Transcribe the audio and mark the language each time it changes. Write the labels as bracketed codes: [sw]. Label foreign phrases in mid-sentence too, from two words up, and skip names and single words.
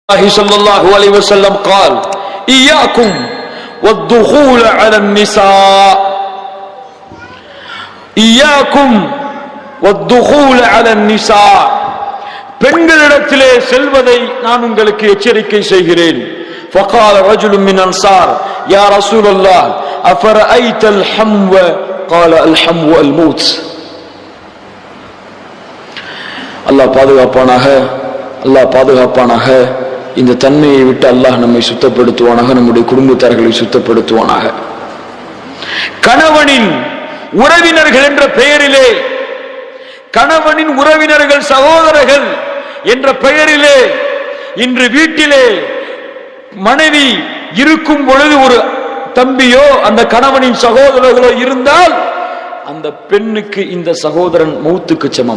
[ar] صلى الله عليه وسلم قال إياكم والدخول على النساء إياكم والدخول على النساء [ta] பெண்களிடத்திலே செல்வதை நான் உங்களுக்கு எச்சரிக்கை செய்கிறேன். [ar] فقال رجل من الأنصار يا رسول الله أفرأيت الحمو قال الحمو الموت. [ta] அல்லாஹ் பாதுகாப்பானாக. இந்த தன்மையை விட்டு அல்லாஹ் நம்மை சுத்தப்படுத்துவானாக, நம்முடைய குடும்பத்தார்களை சுத்தப்படுத்துவானாக. கணவனின் உறவினர்கள் என்ற பெயரிலே, கணவனின் உறவினர்கள் சகோதரர்கள் என்ற பெயரிலே இன்று வீட்டிலே மனைவி இருக்கும் பொழுது ஒரு தம்பியோ அந்த கணவனின் சகோதரர்களோ இருந்தால் அந்த பெண்ணுக்கு இந்த சகோதரன் மௌத்துக்கு சமம்.